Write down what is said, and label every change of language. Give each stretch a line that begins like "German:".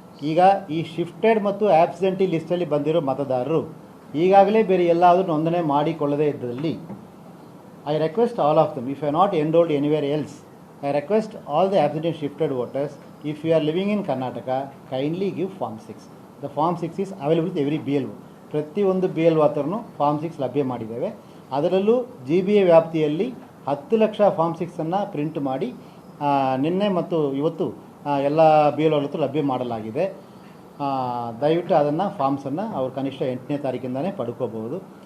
Kannada: ಈಗ ಈ ಶಿಫ್ಟೆಡ್ ಮತ್ತು ಆಬ್ಸೆಂಟಿ ಲಿಸ್ಟಲ್ಲಿ ಬಂದಿರೋ ಮತದಾರರು ಈಗಾಗಲೇ ಬೇರೆ ಎಲ್ಲಾದರೂ ನೋಂದಣಿ ಮಾಡಿಕೊಳ್ಳದೇ ಇದ್ದಲ್ಲಿ
English: I request all of them, if you are not enrolled anywhere else, I request all the absent and shifted voters, if you are living in Karnataka, kindly give Form 6. The Form 6 is available with every BLO.
Kannada: ಪ್ರತಿಯೊಂದು BLO ಹತ್ರನೂ Form 6 ಲಭ್ಯ ಮಾಡಿದ್ದೇವೆ. ಅದರಲ್ಲೂ GBA ವ್ಯಾಪ್ತಿಯಲ್ಲಿ 10 lakh Form 6 print ಮಾಡಿ ನಿನ್ನೆ ಮತ್ತು ಇವತ್ತು ಎಲ್ಲ BLO ಹತ್ರ ಲಭ್ಯ ಮಾಡಲಾಗಿದೆ. ದಯವಿಟ್ಟು ಅದನ್ನು ಫಾರ್ಮ್ಸನ್ನು ಅವರು ಕನಿಷ್ಠ 8ನೇ ತಾರೀಕಿಂದಲೇ ಪಡ್ಕೋಬಹುದು.